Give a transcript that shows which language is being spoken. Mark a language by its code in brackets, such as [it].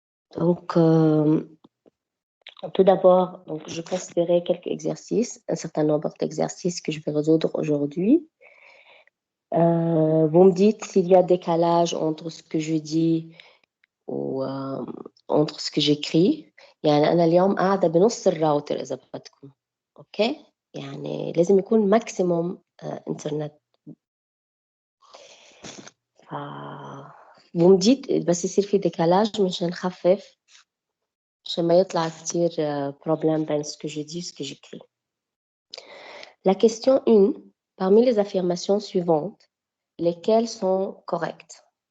[fr] Donc, tout d'abord, donc, je considérais quelques exercices, un certain nombre d'exercices que je vais résoudre aujourd'hui. Vous me dites s'il y a décalage entre ce que je dis ou entre ce que j'écris. [ar] يعني أنا اليوم قاعدة بنص الراوتر إذا بدكم. أوكي؟ يعني لازم يكون ماكسيموم إنترنت. [fr] vous me dites [ar] بس يصير في [fr] décalage [ar] مشان نخفف عشان ما يطلع كتير [fr] problème بين ce que je dis et ce que j'écris. La question 1, parmi les affirmations suivantes, lesquelles sont correctes?